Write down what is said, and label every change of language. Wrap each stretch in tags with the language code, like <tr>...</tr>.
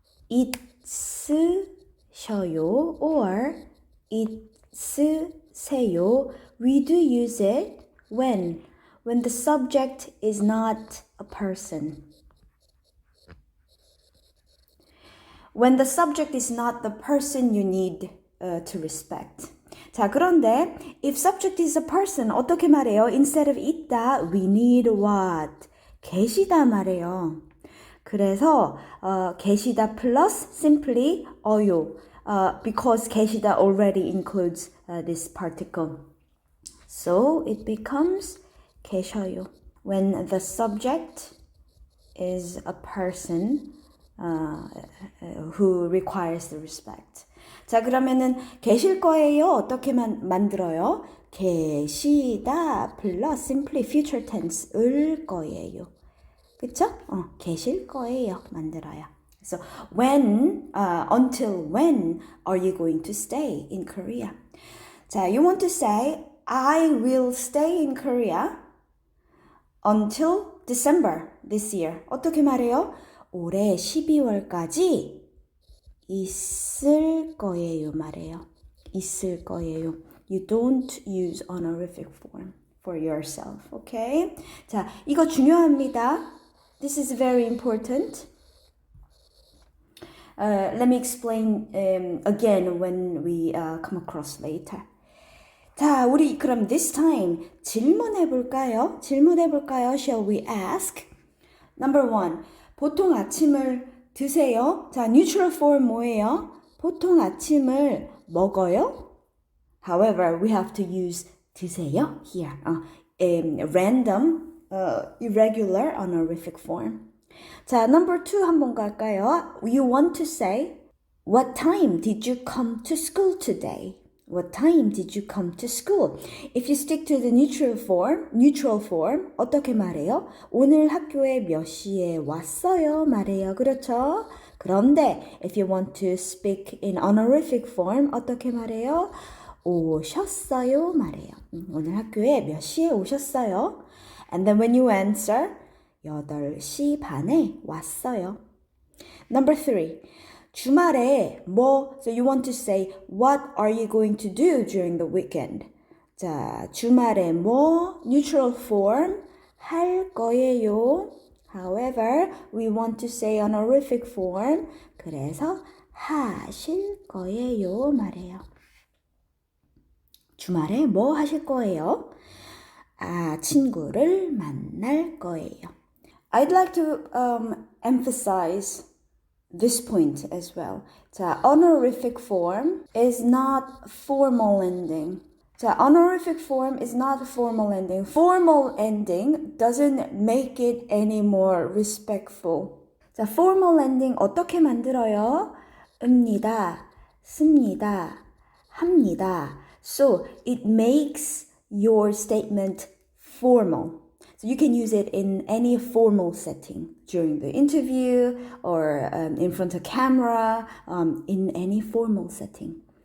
<ko>있으셔요 or 있으세요.</ko> <en>We do use it when the subject is not a person. When the subject is not the person you need to respect.</en> <ko>자, 그런데</ko> <en>if subject is a person</en> <ko>어떻게 말해요?</ko> <en>Instead of 있다, we need what?</en> <ko>계시다 말해요. 그래서 계시다</ko> <en>plus simply</en> <ko>어요.</ko> <en>Because 계시다 already includes this particle. So it becomes 계셔요. When the subject is a person who requires the respect.</en> <ko>자, 그러면은 계실 거예요. 어떻게 만들어요?</ko> <en>계시다 plus simply future tense</en> <ko>을 거예요. 그쵸? 계실 거예요. 만들어요.</ko> <en>So when, until when are you going to stay in Korea? 자, you want to say I will stay in Korea until December this year.</en> <ko>어떻게 말해요? 올해 12월까지 있을 거예요 말해요. 있을 거예요.</ko> <en>You don't use honorific form for yourself. Okay? 자,</en> <ko>이거 중요합니다.</ko> <en>This is very important. Let me explain again when we come across later.</en> <ko>자, 우리 그럼</ko> <en>this time</en> <ko>질문해 볼까요?</ko> <en>Shall we ask? Number one,</en> <ko>보통 아침을 드세요? 자,</ko> <en>neutral form</en> <ko>뭐예요? 보통 아침을 먹어요?</ko> <en>However, we have to use 드세요 here. Random, irregular honorific form.</en> <ko>자,</ko> <en>number two</en> <ko>한번 갈까요?</ko> <en>You want to say, what time did you come to school today? What time did you come to school? If you stick to the neutral form,</en> <ko>어떻게 말해요? 오늘 학교에 몇 시에 왔어요? 말해요. 그렇죠? 그런데</ko> <en>if you want to speak in honorific form,</en> <ko>어떻게 말해요? 오셨어요? 말해요. 오늘 학교에 몇 시에 오셨어요?</ko> <en>And then when you answer,</en> <ko>8시 반에 왔어요.</ko> <en>Number three.</en> <ko>주말에 뭐,</ko> <en>so you want to say, what are you going to do during the weekend?</en> <ko>자, 주말에 뭐,</ko> <en>neutral form,</en> <ko>할 거예요.</ko> <en>However, we want to say honorific form,</en> <ko>그래서 하실 거예요 말해요. 주말에 뭐 하실 거예요? 친구를 만날 거예요.</ko> <en>I'd like to emphasize this point as well. 자, honorific form is not formal ending. 자, honorific form is not formal ending. Formal ending doesn't make it any more respectful.</en> <ko>자,</ko> <en>formal ending</en> <ko>어떻게 만들어요? 읍니다, 씁니다, 합니다.</ko> <en>So it makes your statement formal. So you can use it in any formal setting during the interview or in front of camera, in any formal setting.</en>